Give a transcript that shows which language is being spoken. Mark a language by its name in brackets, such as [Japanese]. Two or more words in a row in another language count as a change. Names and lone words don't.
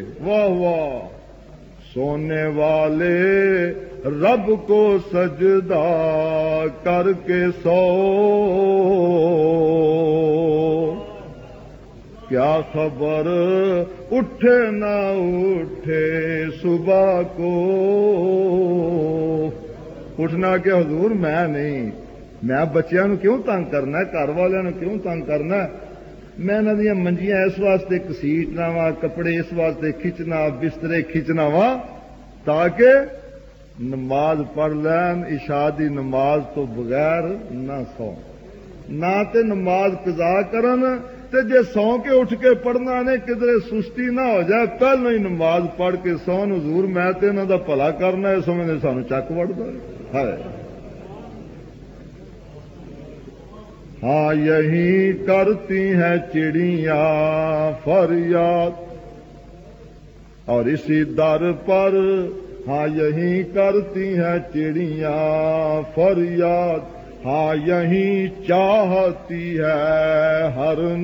[Urdu] واہ واہ، سونے والے رب کو سجدہ کر کے سو، کیا خبر اٹھے نہ اٹھے صبح کو۔ [Punjabi] اٹھنا کہ حضور میں نہیں، میں بچیاں نو کیوں تنگ کرنا، گھر والوں نو کیوں تنگ کرنا، میں انہاں دیاں منجیاں اس واسطے کسیٹنا وا، کپڑے اس واسطے کھچنا، بسترے کھچنا وا تاکہ نماز پڑھ لین عشاء دی نماز تو بغیر نہ سو نہ تے نماز قضا کرن تے جے سو کے اٹھ کے پڑھنا نے کدھر سستی نہ ہو جائے پہلو ہی نماز پڑھ کے سون حضور میں تے انہاں دا بھلا کرنا ہے سمجھے سانو چک وڑدا ہے [Urdu] ہاں یہی کرتی ہیں چڑیاں فریاد اور اسی در پر ہاں یہی کرتی ہیں چڑیاں فریاد ہاں یہی چاہتی ہے ہر